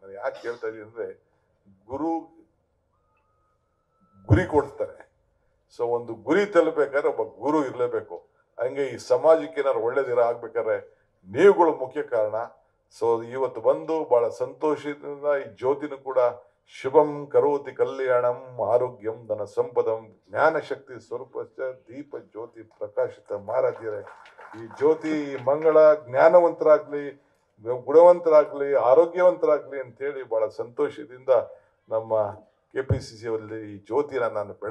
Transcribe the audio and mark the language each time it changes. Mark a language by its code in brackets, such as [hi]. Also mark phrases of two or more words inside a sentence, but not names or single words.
[kn] ನಾನು ಯಾಕೆ ಹೇಳ್ತಾ ಇದ್ದೀನಿ ಅಂದರೆ, ಗುರಿ ಕೊಡ್ತಾರೆ. ಸೊ ಒಂದು ಗುರಿ ತಲುಪಬೇಕಾದ್ರೆ ಒಬ್ಬ ಗುರು ಇರಲೇಬೇಕು. ಹಂಗೆ ಈ ಸಮಾಜಕ್ಕೆ ಏನಾದ್ರು ಒಳ್ಳೇದಿರ ಆಗ್ಬೇಕಾದ್ರೆ ನೀವುಗಳು ಮುಖ್ಯ ಕಾರಣ. ಸೊ ಇವತ್ತು ಬಂದು ಬಹಳ ಸಂತೋಷದಿಂದ ಈ ಜ್ಯೋತಿನೂ ಕೂಡ [sa] ಶುಭಂ ಕರೋತಿ ಕಲ್ಯಾಣಂ ಆರೋಗ್ಯಂ ಧನ ಸಂಪದಂ ಜ್ಞಾನ ಶಕ್ತಿ ಸ್ವರೂಪ ದೀಪ ಜ್ಯೋತಿ ಪ್ರಕಾಶಿತ ಮಾರಾಧ್ಯರೇ. [kn] ಈ ಜ್ಯೋತಿ ಮಂಗಳ ಜ್ಞಾನವಂತರಾಗ್ಲಿ, ಗುಣವಂತರಾಗ್ಲಿ, ಆರೋಗ್ಯವಂತರಾಗ್ಲಿ ಅಂತೇಳಿ ಬಹಳ ಸಂತೋಷದಿಂದ ನಮ್ಮ KPCC ಅವರಲ್ಲಿ ಈ ಜ್ಯೋತಿನ ನಾನು ಬೆಳೆಸಿದ್ದೇನೆ.